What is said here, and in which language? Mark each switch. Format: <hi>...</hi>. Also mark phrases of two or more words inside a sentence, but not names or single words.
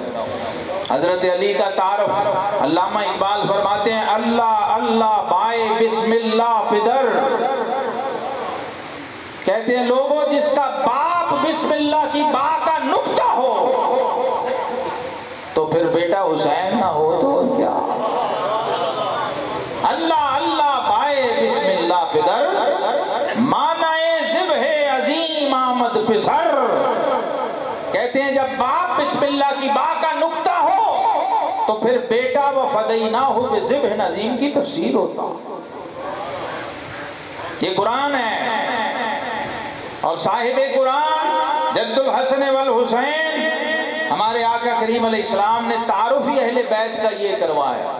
<ur>حضرت علی کا تعارف علامہ اقبال فرماتے ہیں،</ur> <fa>اللہ اللہ بائے بسم اللہ پدر،</fa> <ur>کہتے ہیں لوگوں جس کا باپ بسم اللہ کی با کا نقطہ ہو تو پھر بیٹا حسین نہ ہو تو کیا؟</ur> <fa>اللہ اللہ بائے بسم اللہ پدر، مانائے ذبح عظیم آمد پسر،</fa> <ur>کہتے ہیں جب باپ بسم اللہ کی با کا نقطہ ہو تو پھر بیٹا</ur> <ar>وفدیناہ بذبح عظیم</ar> <ur>کی تفسیر ہوتا۔ یہ قرآن ہے، اور صاحب قرآن</ur> <ar>جد الحسن والحسین</ar> <ur>ہمارے آقا کریم علیہ السلام نے تعارف ہی اہل بیت کا یہ کروایا۔</ur>